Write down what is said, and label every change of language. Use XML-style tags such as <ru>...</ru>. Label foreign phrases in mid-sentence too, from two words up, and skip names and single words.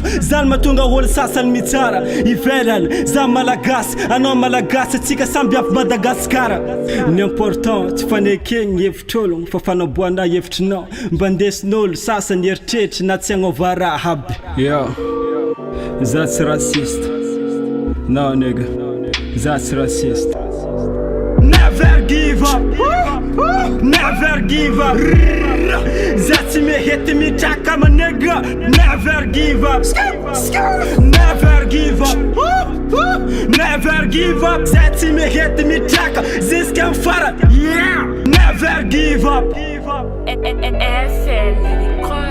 <mg>zany mahatonga olo sasany mitsara ivelany za malagasy anao malagasy atsika samby avy Madagasikara ny important tsy fanekegny hevitr'ologno fa fanaboana hevitrinao mba ndesin'olo sasany eritreritry na tsy agnova raha aby za tsy raciste non nigga za tsy raciste</mg> <en>never give up</en> <mg>za tsy mehety mitraka</mg> <en>ma nigga never give up</en> <mg>za tsy mehety mitraka ziska mfarany</mg> <en>never give up</en> <mg>FM</mg>